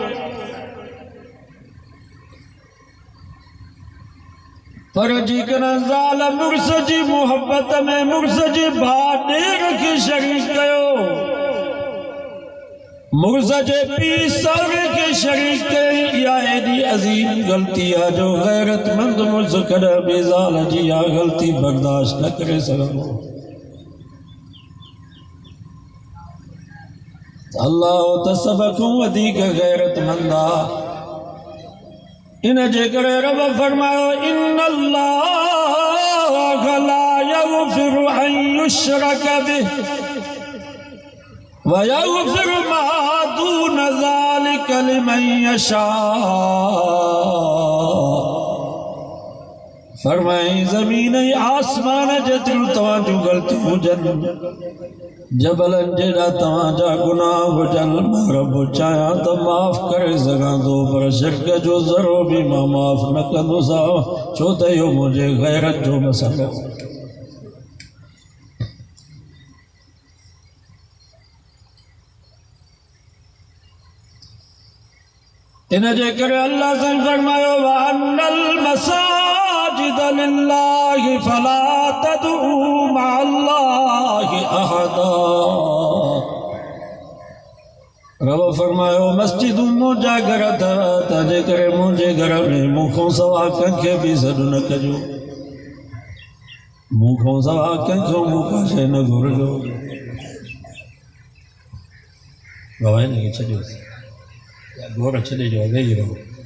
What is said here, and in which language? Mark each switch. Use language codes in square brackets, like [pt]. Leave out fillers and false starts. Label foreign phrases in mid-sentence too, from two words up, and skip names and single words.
[sd] पर जेकॾहिं ज़ाल मुड़ुस जी मोहब्बत में मुड़ुस जी भाउ ॾेर खे शरीक कयो मुड़ुस जे पीउ सहुरे खे शरीक कई इहा एॾी अज़ीम ग़लती आहे जो गैरतमंद मुड़ुस कॾहिं बि ज़ाल जी इहा ग़लती बर्दाश्त न करे सघंदो। अल्लाह त सभ खां वधीक गैरतमंद आहे। इन जे करे रब फरमायो [ar] إن الله لا يغفر أن يشرك به ويغفر ما دون ذلك لمن يشاء. [sd] फरमाई ज़मीन ऐं आसमान जेतिरियूं तव्हांजूं ग़लतियूं हुजनि जबलनि जेॾा तव्हांजा गुनाह हुजनि मां रब चाहियां त माफ़ करे सघां थो पर शिरक जो ज़रो बि मां माफ़ न कंदुसि छो त इहो मुंहिंजे गैरत जो मसइलो। इन जे करे अल्लाह साईं फरमायो [ar] وأن المساجد لله فلا تدعوا مع الله أحدا. [sd] रब फरमायो मस्जिदूं मुंहिंजा घर अथव तंहिंजे करे मुंहिंजे घर में मूंखां सवा कंहिंखे बि सॾु न कजो मूंखां सवा कंहिंखां मूंखां शइ न घुरिजो। गवाही न छॾियोसि घोर छॾे ॾियो वेही रहो।